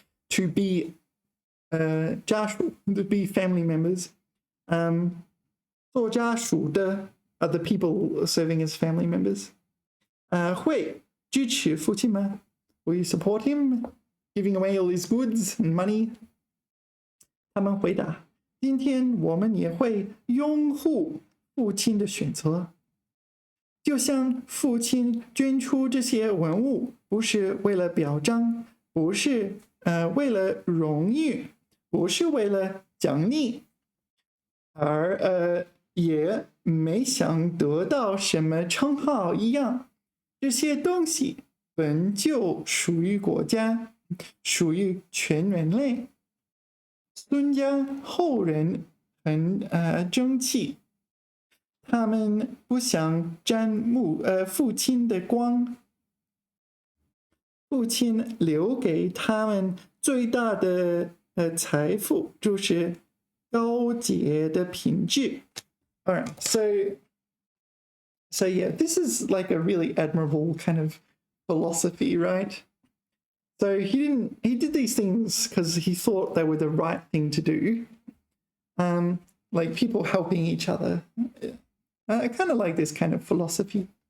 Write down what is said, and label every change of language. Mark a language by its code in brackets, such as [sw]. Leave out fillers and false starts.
[en] To be 家属 to be family members. 做家属的 are the people serving as family members. [zh] 会支持父亲吗? [en] Will you support him, giving away all his goods and money? [zh] 他们回答，今天我们也会拥护父亲的选择。就像父亲捐出这些文物，不是为了表彰，不是为了荣誉，不是为了奖励，而也没想得到什么称号一样。这些东西本就属于国家，属于全人类。孙家后人很争气，他们不想沾父亲的光。父亲留给他们最大的财富就是高洁的品质。 [en] All right, so yeah, this is like a really admirable kind of philosophy, right? So he did these things because he thought they were the right thing to do. Like people helping each other. I kind of like this kind of philosophy.